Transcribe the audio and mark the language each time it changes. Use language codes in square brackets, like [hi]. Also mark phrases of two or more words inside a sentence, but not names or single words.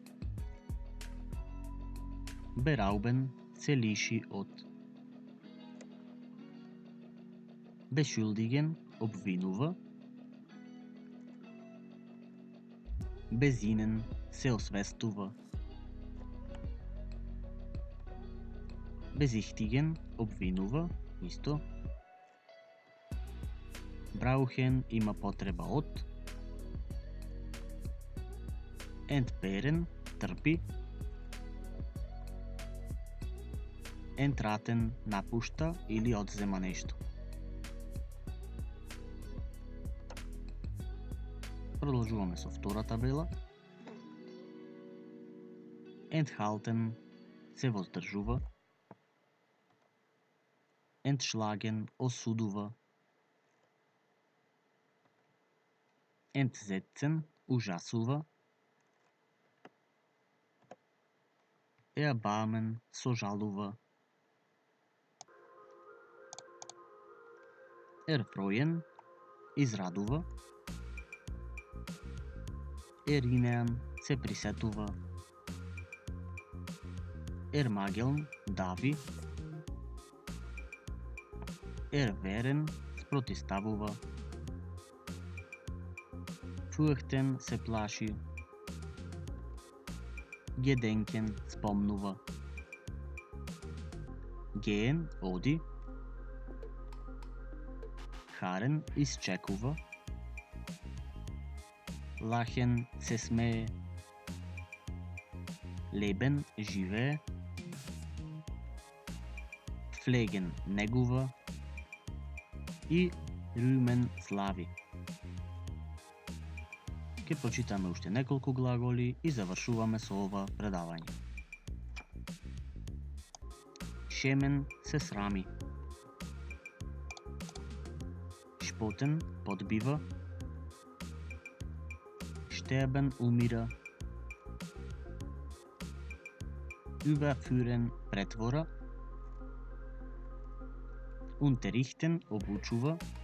[mk] berauben се лиши од, beschuldigen обвинува, besinnen се освестува, bezichtigen обвинува исто, brauchen има потреба од, entbehren трпи, entraten напушта или одзема нешто. Продолжуваме со втора табела. Enthalten се воздржува. Entschlagen осудува. Entsetzen ужасува. Erbarmen сожалува. Erfreuen израдува. Erinnern се присетува. Ermageln дави. Erwehren спротиставува. Fürchten се плаши. Gedenken спомнува. Gehen оди. Харен изчекува. Lachen се смее. Leben живее. Pflegen негува. И rühmen слави. Ке прочитаме уште неколку глаголи и завршуваме со ова предавање. Шемен се срами. Шпотен подбива. Sterben умира. Überführen претвора. Unterrichten обучува.